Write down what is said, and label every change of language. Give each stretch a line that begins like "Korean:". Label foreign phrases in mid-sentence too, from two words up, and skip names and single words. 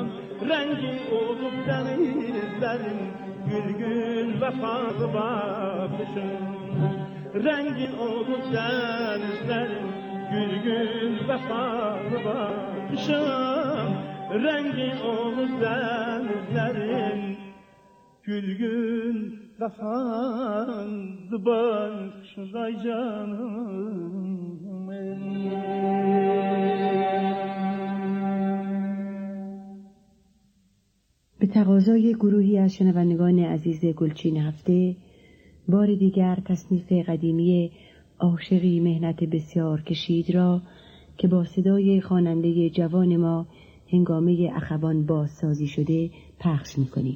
Turkish: Rengin olup denizlerin Gülgün vefalı bakışın Rengin olup denizlerin Gülgün vefalı bakışın Rengin olup denizlerin Gülgün vefalı bakışın Ay canım
Persian: به تقاضای گروهی از شنوندگان عزیز گلچین هفته بار دیگر تصنیف قدیمی عاشقی مهنت بسیار کشید را که با صدای خواننده جوان ما هنگامه اخوان بازسازی شده پخش می‌کنیم.